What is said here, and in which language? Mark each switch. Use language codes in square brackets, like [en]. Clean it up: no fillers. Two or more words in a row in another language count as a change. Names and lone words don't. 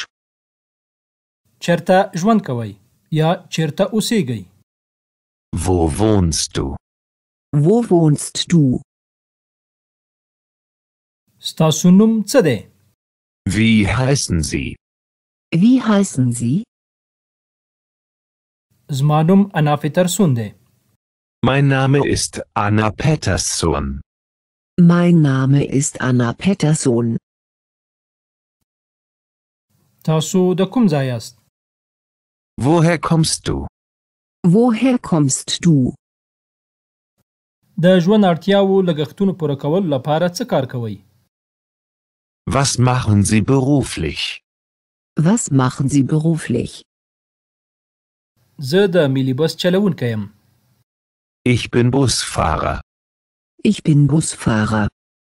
[ps] چیرته ژوند کوئ یا چیرته اوسیږئ؟ [de] Wo wohnst du? Wo wohnst du? [ps] ستاسو نوم څه دی؟ [de] Wie heißen Sie? Wie heißen Sie? [ps] زما نوم انا پیترسون دی. [de] Mein Name ist Anna Pettersson. Mein Name ist Anna Pettersson. [ps] تاسو د کوم ځای یاست؟ [de] Woher kommst du? Woher kommst du? [ps] د ژوند اړتیاوو لګښتونو پوره کولو لپاره څه کار کوئ؟ [de] Was machen Sie beruflich? Was machen Sie beruflich? [ps] زه د ملي بس چلوونکی یم. [de] Ich bin Busfahrer. Ich bin Busfahrer.